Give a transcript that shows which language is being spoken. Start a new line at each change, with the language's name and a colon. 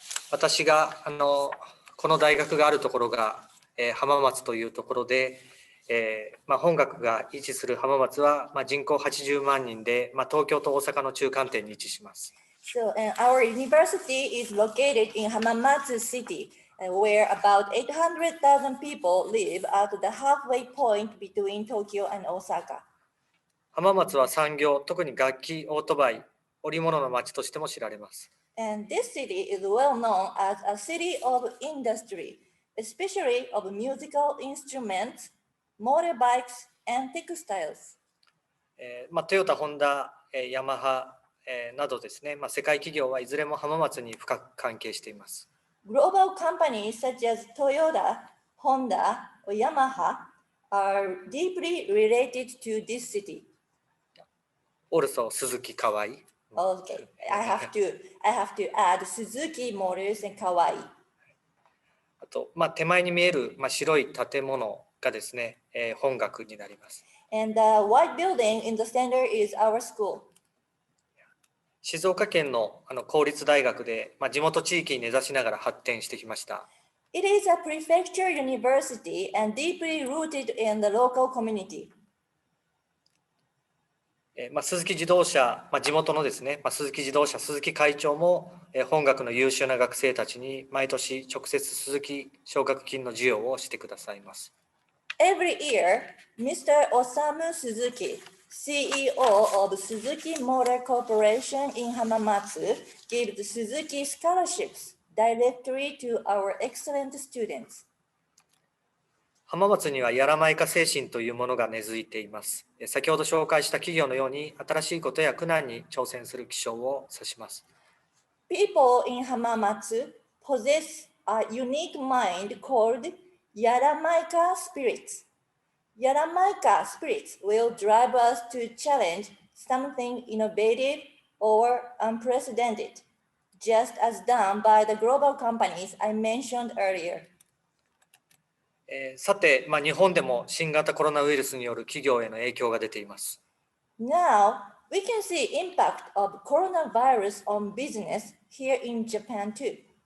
Japanese: 私がこの大学があるところが浜松というところで、本学が位置する浜松は人口80万人で、東京と大阪の中間点に位置します。
English: So, our university is located in Hamamatsu City, where about 800,000 people live at the halfway point between Tokyo and Osaka.
Japanese: 浜松は産業、特に楽器、オートバイ、織物の町としても知られます。
English: And this city is well known as a city of industry, especially of musical instruments, motorbikes, and textiles.
Japanese: トヨタ、ホンダ、ヤマハなどですね、世界企業はいずれも浜松に深く関係しています。
English: Global companies such as Toyota, Honda, or Yamaha are deeply related to this city. Also, Suzuki, Kawai. Okay, I have to add Suzuki Motors and Kawai.
Japanese: あと、手前に見える白い建物がですね、本学になります。
English: And the white building in the center is our school.
Japanese: 静岡県の公立大学で、地元地域に根ざしながら発展してきました。
English: It is a prefecture university and deeply rooted in the local community.
Japanese: 鈴木自動車、地元のですね、鈴木自動車、鈴木会長も本学の優秀な学生たちに毎年直接鈴木奨学金の授与をしてくださいます。
English: Every year, Mr. Osamu Suzuki, CEO of Suzuki Motor Corporation in Hamamatsu, gives Suzuki scholarships directly to our excellent students.
Japanese: 浜松にはやらまいか精神というものが根付いています。先ほど紹介した企業のように新しいことや苦難に挑戦する気象を指します。
English: People in Hamamatsu possess a unique mind called Yaramaika spirits. Yaramaika spirits will drive us to challenge something innovative or unprecedented, just as done by the global companies I mentioned earlier.
Japanese: さて、日本でも新型コロナウイルスによる企業への影響が出ています。
English: Now, we can see impact of coronavirus on business here in Japan too.